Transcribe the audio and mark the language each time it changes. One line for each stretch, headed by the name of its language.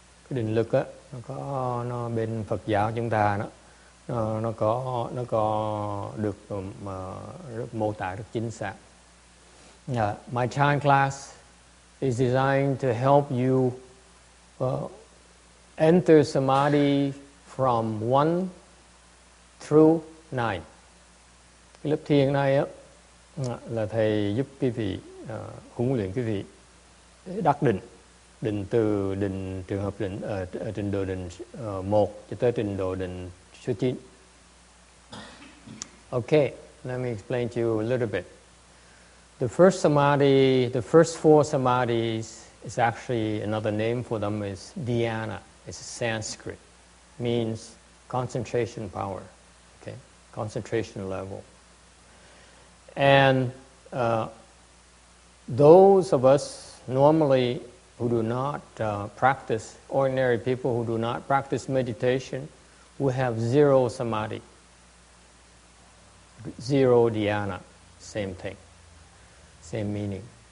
Vietnamese: Cái định lực á, nó bên Phật giáo chúng ta nó có được mô tả rất chính xác.
English: My chant class is designed to help you enter samadhi from 1 through 9.
Vietnamese: Cái lớp thiền này á, là thầy giúp quý vị huấn luyện quý vị đắc định từ trường hợp định ở trình độ định 1 cho tới trình độ định số 9.
English: Okay, let me explain to you a little bit. The first samadhi, the first 4 samadhis is actually another name for them is dhyana. It's Sanskrit, means concentration power. Okay, concentration level. And those of us normally who do not practice, ordinary people who do not practice meditation, we have 0 samadhi, 0 dhyana, same thing, same meaning.